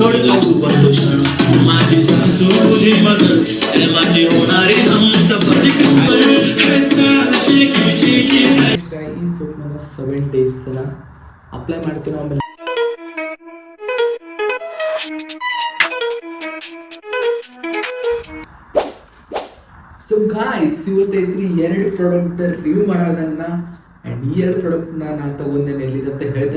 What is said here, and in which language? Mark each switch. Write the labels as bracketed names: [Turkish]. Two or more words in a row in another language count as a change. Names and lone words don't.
[Marathi] नको बंदो क्षण माझी सासू तुझी मदर माझी होणारी हमसफर [Kannada] ಈ ಸೋಪ್ ನಾನು 7 ಡೇಸ್ ತನ ಅಪ್ಲೈ ಮಾಡ್ತೀನಿ. ಆಮೇಲೆ [English] so guys [Kannada] ಇವತ್ತೈತ್ರಿ 2 [English] product review [Kannada] ಮಾಡೋದನ್ನ ಆ್ಯಂಡ್ ಈ 2 ಪ್ರಾಡಕ್ಟ್ನ ನಾನು ತೊಗೊಂಡೇನೆ ಎಲ್ಲಿದಂತ ಹೇಳ್ತೇನೆ.